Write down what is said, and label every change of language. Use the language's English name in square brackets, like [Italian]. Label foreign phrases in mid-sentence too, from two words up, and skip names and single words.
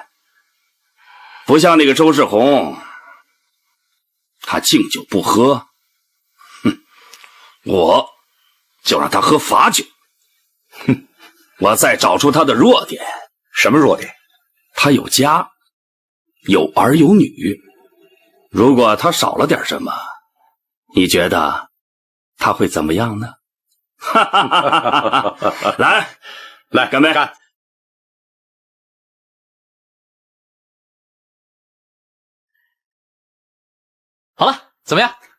[Chinese] 不像那個周世宏，他敬酒不喝，我就讓他喝罰酒。我再找出他的弱點。什麼弱點？他有家，有兒有女。如果他少了點什麼，你覺得他會怎麼樣呢？來，乾杯！乾！好了，怎麼樣？